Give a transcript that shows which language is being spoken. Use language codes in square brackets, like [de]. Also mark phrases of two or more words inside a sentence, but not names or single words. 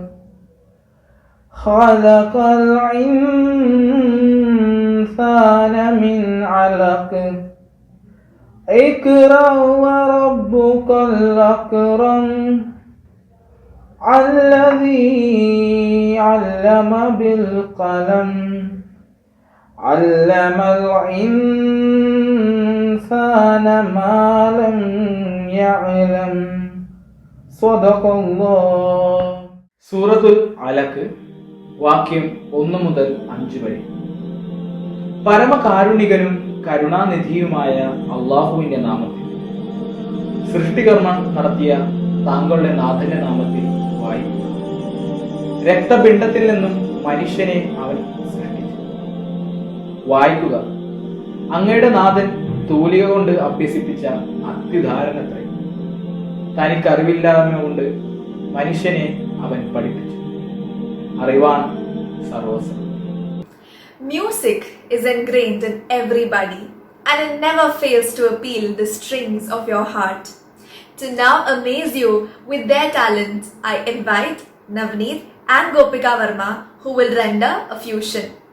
[ar] خلق الإنسان من علق اقرأ وربك الأكرم الذي علم بالقلم علم الإنسان ما لم يعلم صدق الله. [ml] സൂറത്തുൽ അലക്ക് വാക്യം 1 മുതൽ 5 വരെ. പരമകാരുണികനും കരുണാനിധിയുമായ അള്ളാഹുവിന്റെ നാമത്തിൽ. സൃഷ്ടികർമ്മം നടത്തിയ താങ്കളുടെ നാഥന്റെ നാമത്തിൽ വായിക്കുക. രക്തപിണ്ഡത്തിൽ നിന്നും മനുഷ്യനെ അവൻ സൃഷ്ടിച്ചു. വായിക്കുക. അങ്ങയുടെ നാഥൻ തൂലിക കൊണ്ട് അഭ്യസിപ്പിച്ച അത്യുദാഹരണത്രേ. തനിക്കറിവില്ലായ്മ കൊണ്ട് മനുഷ്യനെ അവൻ പഠിപ്പിച്ചു. അറിവാൻ സർവസ്വം. [en] Music is ingrained in everybody and it never fails to appeal the strings of your heart. To now amaze you with their talent, I invite Navneet and Gopika Verma, who will render a fusion.